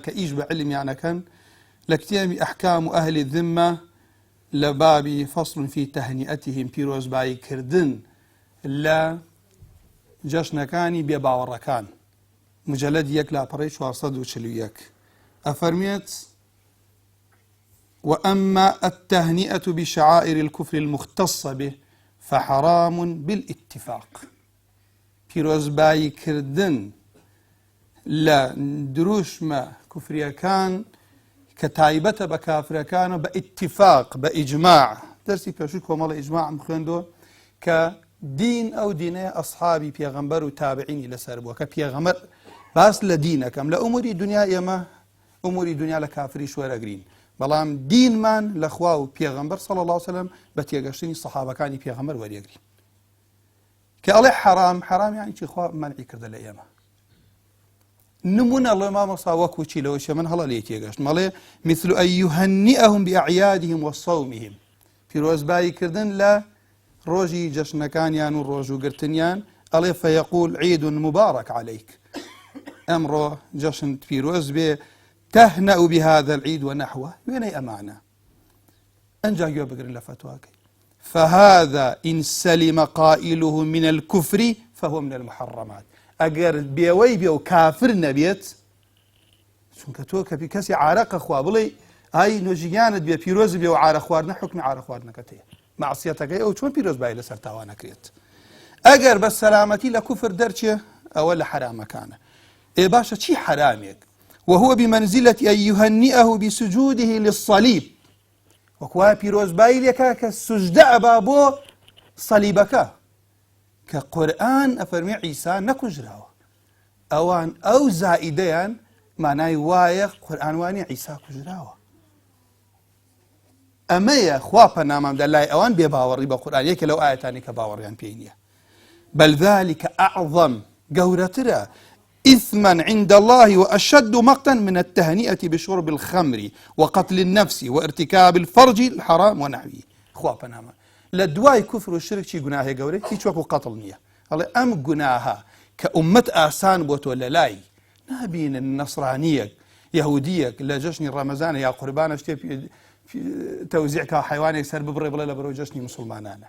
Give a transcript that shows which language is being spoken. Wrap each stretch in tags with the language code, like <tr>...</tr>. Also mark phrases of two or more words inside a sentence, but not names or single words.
<ckb>کە ئیش بە علمیانەکەن لە کتێبی ئەحکام و ئەهلی ذمە لە بابی</ckb> <ar>فەصل فی تەهنیئەتیهم</ar> <ckb>پیرۆزبایی کردن لە جەشنەکانی بێباوەڕەکان مجلد 1 لاپەڕەی 441 ئەفەرمێت</ckb> <ar>وأما التهنئة بشعائر الكفر المختصة به فحرام بالاتفاق.</ar> <ckb>پیرۆزبایی کردن لە دروشمە کوفریەکان کە تایبەتە بە کافرەکانە بە ئیتیفاق بە ئیجماع. دەرسی پێشووی کۆمەڵە ئیجماعم خوێندووە کە دین ئەو دینەیە ئەصحابی پێغەمبەر و تابعینی لەسەر بووە کە پێغەمبەر باس لە دینەکەم لە ئوموری دنیا ئێمە ئوموری دنیا لە کافری شوەرەگرین، بەڵام دینمان لە خوا و پێغەمبەر</ckb> <ar>صلی الله علیه وسلم</ar> <ckb>بە تێگەشتنی سەحابەکانی پێغەمبەر وەریەگرین. کە ئەڵێ حرام یانی چی؟ خوا مەنعی کردە لە ئێمە. نمونە ئەڵێ مامۆستا وەکو چی لەوەشە من هەڵە لێ تێگەشت مەڵێ</ckb> <ar>مثل أن يهنئهم بأعيادهم وصومهم.</ar> <ckb>پیرۆزبایی کردن لە ڕۆژی جەشنەکانیان و ڕۆژوگرتنیان ئەڵێ</ckb> <ar>فيقول عيد مبارك عليك،</ar> <ckb>ئەمڕۆ جەشن پیرۆز بێ،</ckb> <ar>تهنأ بهذا العيد ونحوه،</ar> <ckb>وێنەی ئەمانە ئەنجا گوێ بگرن لە فتواکەی.</ckb> <ar>فهذا إن سلم قائله من الكفر فهو من المحرمات.</ar> <ckb>ئەگەر بێوەی بێ و کافر نەبێت، چونکە تۆ کە کەسی عارەقە خوا بڵێ ئای نوێژیانت بێ پیرۆز بێ و عارە خواردنە حکمی عارە خواردنەکەت هەیە، مەعسیەتەکەی ئەو چۆن پیرۆزبایی لەسەر تاوان نەکرێت؟ ئەگەر بە سەلامەتی لە کوفر دەرچێ ئەوە لە حرامەکانە. ئێ باشە چی حرامێک؟</ckb> <ar>وهو بمنزلة أن يهنئه بسجوده للصليب.</ar> <ckb>وەکوایە پیرۆزبایی لێکا کە سوجدە ئەبا بۆ سەلیبەکە کە قورئان ئەفەرمێ عیسا نەکوژراوە. ئەوان ئەو زائیدەیان مانای وایە قورئان وانێ عیسا کوژراوە. ئەمەیە خوا پەنامامدا لای ئەوان بێ باوەڕی بە قورئان، یەکێ لەو ئاەتانی کە باوەڕیان پێی نییە.</ckb> <ar>بل ذلك أعظم، گەورەترە، إثما عند الله وأشد مقتا من التهنئة بشرب الخمر وقتل النفس وارتكاب الفرج الحرام ونحوه.</ar> <ckb>خوا پەنامە لە دوای کوفر و شرک چی گوناهێ گەورەی؟ هیچ وەکو قەتڵ نییە. ئەڵێ ئەم گوناهە کە ئومەت ئاسان بۆ تۆ لە لای نابینن نەسڕانیەک یەهودیەک لە جەشنی ڕەمەزانە یا قوربانە شتێ تەوزیعکە حیوانێک سەر ببڕێ بڵێ لە بەرەو جەشنی مسلمانانە.</ckb>